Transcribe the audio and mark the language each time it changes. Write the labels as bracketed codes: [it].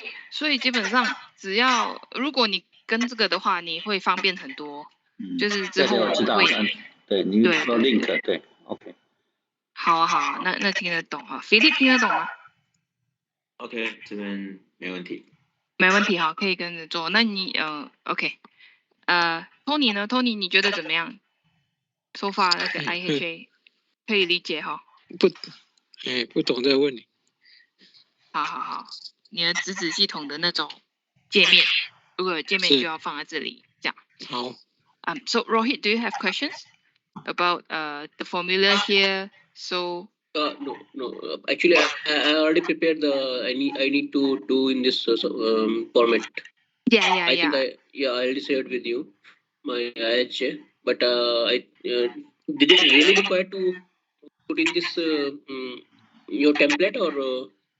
[zh] 所以基本上只要如果你跟这个的话，你会方便很多。就是之后我们会对，你说 link 对 ，OK。好啊，那听得懂啊 ，Philip 听得懂吗？OK， 这边没问题。没问题，好，可以跟着做。那你OK， Tony 呢 ？Tony 你觉得怎么样？ [en] So far [zh] 那个 IHA 可以理解哈？不懂这个问题。好，你的直子系统的那种界面，如果有界面就要放在这里，这样。好。 [en] So Rohit, do you have questions about the formula here? So No. Actually, I already prepared I need to do in this format. Yeah. I think I already shared with you my IHA, but did it really require to put in this your template or?